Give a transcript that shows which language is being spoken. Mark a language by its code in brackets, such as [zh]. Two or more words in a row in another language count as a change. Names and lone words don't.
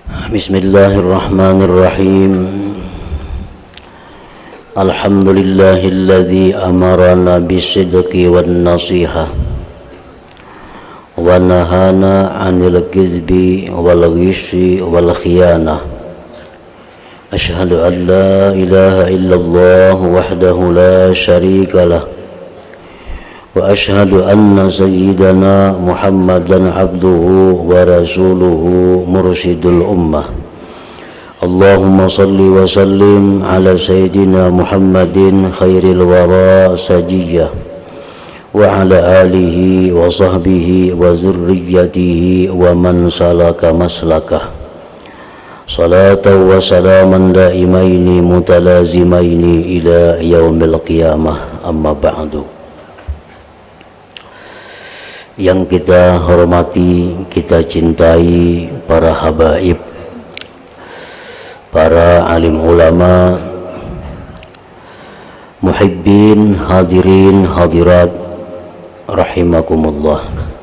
[ar] بسم الله الرحمن الرحيم. الحمد لله الذي أمرنا بالصدق والنصيحة ونهانا عن الكذب والغش والخيانة. أشهد أن لا إله إلا الله وحده لا شريك له وأشهد أن سيدنا محمدا عبده ورسوله مرشد الأمة. اللهم صل وسلم على سيدنا محمد خير الورى سجية وعلى آله وصحبه وذريته ومن سلك مسلكه. صلاة وسلاما دائمين متلازمين إلى يوم القيامة، أما بعد. [id] Yang kita hormati, kita cintai para habaib, para alim ulama, muhibbin, hadirin, hadirat, rahimakumullah.